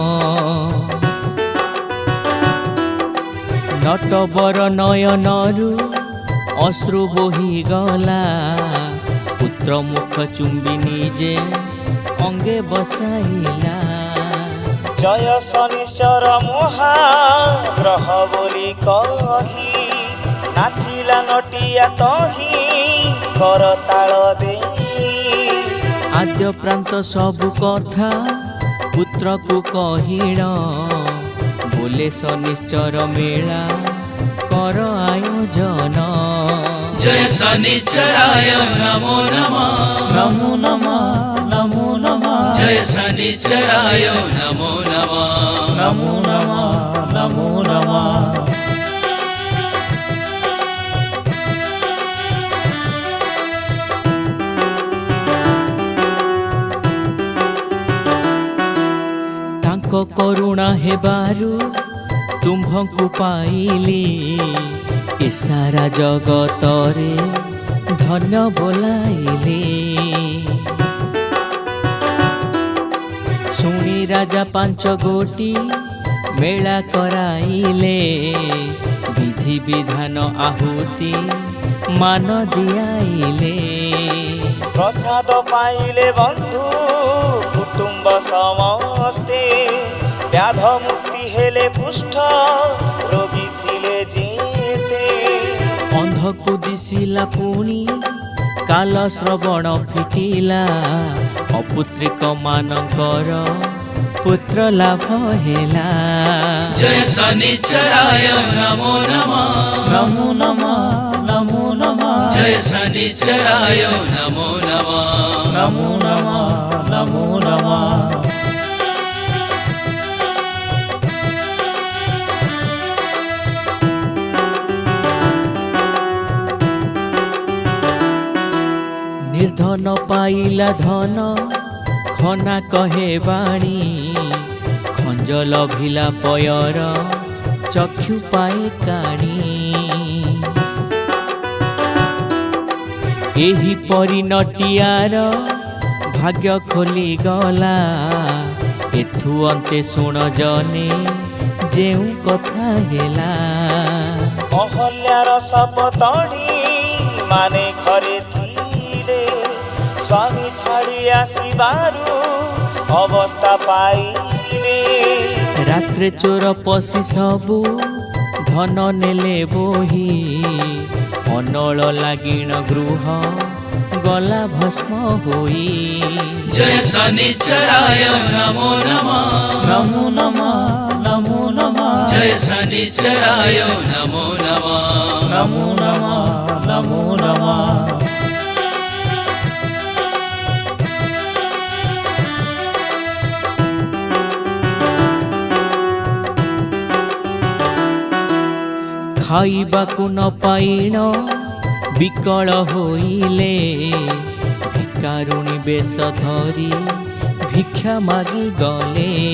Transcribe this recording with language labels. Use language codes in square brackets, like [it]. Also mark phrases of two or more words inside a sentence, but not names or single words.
[or] ନଟବର ନୟନରୁ ଅଶ୍ରୁ ବୋହି ଗଲା ପୁତ୍ର ମୁଖ ଚୁମ୍ବି ନିଜେ ଅଙ୍ଗେ ବସାଇଲା ଜୟ ଶନିଶ୍ଚର ମହାଗ୍ରହ ବୋଲି କହି ନାଚିଲା ନଟିଆ ତହିଁ କରତାଳ ଦେ ଆଦ୍ୟ ପ୍ରାନ୍ତ ସବୁ କଥା ପୁତ୍ର କୁ କହିଣ ବୋଲେ ଶନିଶ୍ଚର ମେଳା କର ଆୟୋଜନ [sa] जय शनिश्चराय नमो नमः नमो नमः नमो नमः जय शनिश्चराय नमो नमः नमो नमः नमो नमः [or] ତାଙ୍କ କରୁଣା ହେବାରୁ ତୁମ୍ଭଙ୍କୁ ପାଇଲି ଏ ସାରା ଜଗତରେ ଧନ୍ୟ ବୋଲାଇଲେ ଶୁଣି ରାଜା ପାଞ୍ଚ ଗୋଟି ମେଳା କରାଇଲେ ବିଧି ବିଧାନ ଆହୁତି ମାନ ଦିଆଇଲେ ପ୍ରସାଦ ପାଇଲେ ବନ୍ଧୁ କୁଟୁମ୍ବ ସମସ୍ତେ ବ୍ୟାଧ ମୁକ୍ତି ହେଲେ କୁଷ୍ଠ ରୋଗୀ ଥିଲେ ଯେତେ ଅନ୍ଧକୁ ଦିଶିଲା ପୁଣି କାଲ ଶ୍ରବଣ ଫିଟିଲା ଅପୁତ୍ରିକ ମାନଙ୍କର ପୁତ୍ର ଲାଭ ହେଲା [sa] जय शनिश्चराय नमो नमः नमो नमः नमो नमः जय शनिश्चराय नमो नमः नमो नमः नमो नमः [or] ନିର୍ଧନ ପାଇଲା ଧନ ଖନା କହେ ବାଣୀ ଖଞ୍ଜଲ ଭିଲା ପୟର ଚକ୍ଷୁ ପାଏ କାଣୀ ଏହି ପରିଣତିଆର ଭାଗ୍ୟ ଖୋଲି ଗଲା ଏଥୁ ଅନ୍ତେ ଶୁଣ ଜନେ ଯେଉଁ କଥା ହେଲା। ଅହଲ୍ୟାର ସପତଣୀ ମାନେ ଘରେ ଥିଲେ, ସ୍ୱାମୀ ଛାଡ଼ି ଆସିବାରୁ ଅବସ୍ଥା ପାଇଲେ। ରାତ୍ରେ ଚୋର ପଶି ସବୁ ଧନ ନେଲେ ବୋହି, ଅନଳ ଲାଗିଣ ଗୃହ ଗଲା ଭସ୍ମ ହୋଇ। [sa] जय शनिश्चराय नमो नमः ନମୋ ନମଃ ନମୋ ନମଃ जय शनिश्चराय नमो नमः ନମୋ ନମଃ ନମୋ ନମଃ। [or] ଖାଇବାକୁ ନ ପାଇଣ ବିକଳ ହୋଇଲେ, ଭିକାରୁଣୀ ବେଶ ଧରି ଭିକ୍ଷା ମାଗି ଗଲେ।